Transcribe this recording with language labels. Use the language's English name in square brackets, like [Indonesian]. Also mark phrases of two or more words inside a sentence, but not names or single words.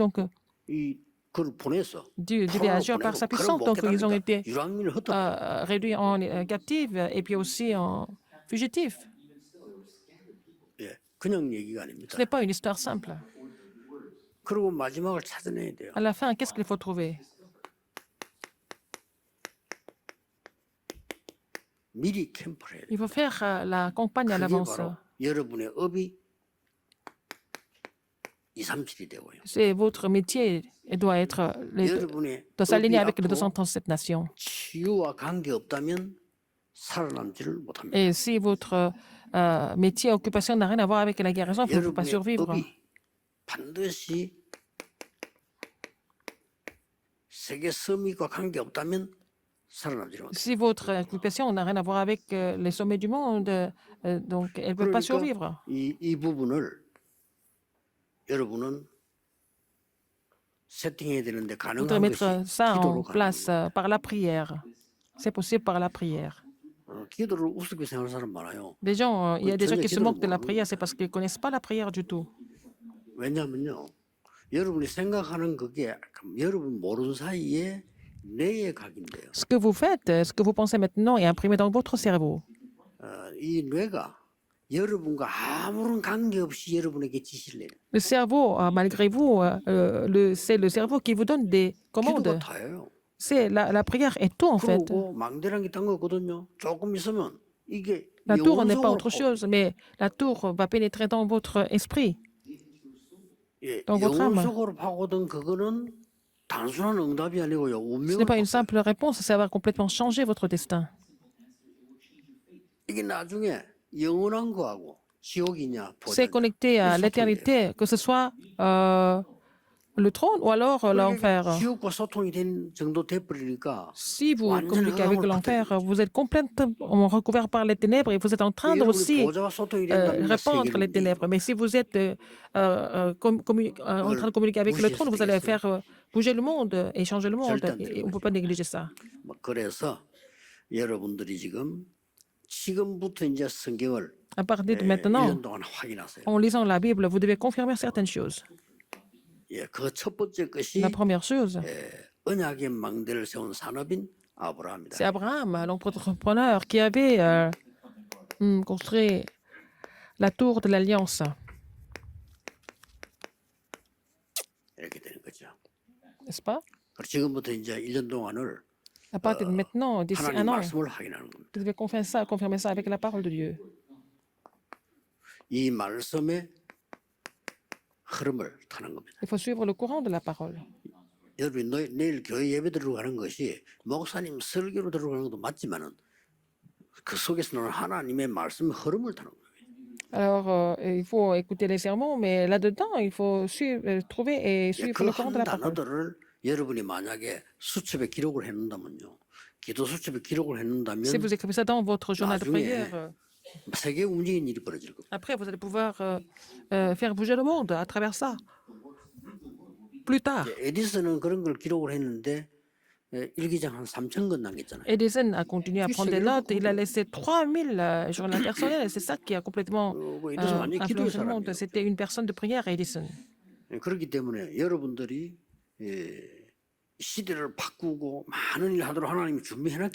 [French] Donc, [Korean] 그걸 보내서 [French] Dieu devait agir par sa puissance. Donc, ils ont été [Korean] 유랑민을 흩어 [French] réduits en captifs et puis aussi en fugitifs. [Korean] 그냥 얘기가 아닙니다. [French] Ce n'est pas une histoire simple. [Korean] 그리고 마지막을 찾아내야 돼요. [French] À la fin, qu'est-ce qu'il faut trouver? [Korean] 미리 캠프를 해야 돼요. [French] Il faut faire la campagne à [Korean] 그게 [French] l'avance. [Korean] 바로 여러분의 업이 237이 되고요. [French] C'est votre métier et doit être [Korean] 여러분의 [French] doit s'aligner [Korean] 업이 [French] avec les [Korean] 앞으로 [French] 237 nations. [Korean] 치유와 관계 없다면 살아남지를 못합니다. [French] Et si votre métier, occupation n'a rien à voir avec la guérison, vous ne pouvez pas [Korean] 여러분의 [French] survivre. [Korean] 업이 반드시 세계 서밋과 관계 없다면 살아남지를 못합니다. [French] Si votre occupation n'a rien à voir avec les sommets du monde, donc elle ne peut pas survivre. [Korean] 이 부분을 여러분은 세팅해야 되는데 [French] Vous devez [Korean] 가능한 [French] mettre [Korean] 것이 [French] ça [Korean] 기도로 [French] en [Korean] 가는 [French] place [Korean] 겁니다. [French] par la prière. C'est possible par la prière. [Korean] 기도를 우습게 생각하는 사람 많아요. [French] Les gens, il y a des gens qui se [Korean] 전혀 [French] moquent de la [Korean] 기도를 [French] prière, c'est parce qu'ils ne connaissent pas la prière du tout. [Korean] 왜냐하면요, 여러분이 생각하는 그게 여러분 모르는 사이에 뇌에 각인돼요. [French] Ce que vous faites, ce que vous pensez maintenant est imprimé dans votre cerveau. [Korean] 이 뇌가 여러분과 아무런 관계 없이 여러분에게 지시를 해요. [French] Le cerveau, malgré vous, c'est le cerveau qui vous donne des [Korean] 기도가 [French] commandes. [Korean] 다예요. [French] C'est la prière est tout en fait. [Korean] 그리고 망대란 게 딴 거거든요. 조금 있으면 이게 [French] La tour n'est pas [Korean] 영혼성으로 [French] autre chose, mais la tour va pénétrer dans votre esprit. [Korean] 예, [French] dans votre âme. [Korean] 영혼적으로 파고든 그거는 단순한 응답이 아니고요. [French] Ce [Korean] 운명을 [French] n'est pas une [Korean] 바꿔요. [French] simple réponse, ça va complètement changer votre destin. [Korean] 이게 나중에 영원한 거하고 지옥이냐 [French] C'est [Korean] 보자냐 [French] connecté à [Korean] 소통돼요. [French] l'éternité, que ce soit le trône ou alors [Korean] 그러니까 [French] l'enfer. [Korean] 지옥과 소통이 된 정도 돼버리니까 [French] Si vous [Korean] 완전히 [French] communiquez avec [Korean] 흑암을 [French] l'enfer, [Korean] 퍼뜨리는 거죠. [French] vous êtes complètement recouvert par les ténèbres et vous êtes en train de [Korean] 여러분이 [French] aussi [Korean] 보좌와 소통이 된다면 [French] répandre [Korean] 세계를 [French] les [Korean] 움직이는 [French] ténèbres. [Korean] 거예요. [French] Mais si vous êtes en train de [Korean] 그걸 [French] communiquer avec le [Korean] 무시해서 [French] trône, vous allez [Korean] 되겠어요? [French] faire bouger le monde et changer le monde. [Korean] 절대 안 [French] Et [Korean] 되는 [French] on ne peut [Korean] 거죠. [French] pas négliger ça. [Korean] 그래서 여러분들이 지금부터 이제 성경을 [French] À partir de [Korean] 1년 [French] maintenant, [Korean] 동안 확인하세요. [French] en lisant la Bible, vous devez confirmer certaines choses. [Korean] 예, 그 첫 번째 [French] La [Korean] 것이 [French] première chose, [Korean] 언약의 망대를 세운 산업인 [French] c'est [Korean] 아브라함이다. [French] Abraham, l'entrepreneur, qui avait construit la tour de l'Alliance. [Korean] 이렇게 되는 거죠. [French] N'est-ce pas? [Korean] 그리고 지금부터 이제 1년 동안을 [French] À partir de maintenant, d'ici [Korean] 하나님 [French] un an, [Korean] 말씀을 확인하는 겁니다. [French] vous devez confirmer ça avec la parole de Dieu. [Korean] 이 말씀의 흐름을 타는 겁니다. [French] Il faut suivre le courant de la parole. [Korean] 여러분이 내일 교회 예배 들어가는 것이 목사님 설교로 들어가는 것도 맞지만은 그 속에서는 하나님의 말씀의 흐름을 타는 거예요. [French] Alors, il faut écouter les sermons, mais là-dedans, il faut trouver et suivre le courant de [Korean] 그 [French] la parole. [Korean] 단어들을 여러분이 만약에 수첩에 기록을 해놓는다면요. 기도 수첩에 기록을 해놓는다면 [French] Si vous écrivez ça dans votre journal de [Korean] 나중에 [French] prière, [Korean] 세계 움직이는 일이 벌어질 겁니다. [French] après, vous allez pouvoir faire bouger le monde à travers ça. Plus tard, [Korean] 에디슨은 그런 걸 기록을 했는데 일기장 한 3,000권 남겼잖아요. [French] Edison a continué à prendre des notes. Il a laissé 3000 journaux personnels. Et c'est ça qui a complètement [Korean] 에디슨 완전히 기도의 [French] influencé le monde. [Korean] 사람이에요. [French] C'était une personne de prière, Edison. [Korean] 그렇기 때문에 여러분들이 시대를 바꾸고 많은 일 하도록 하나님이 준비해놨기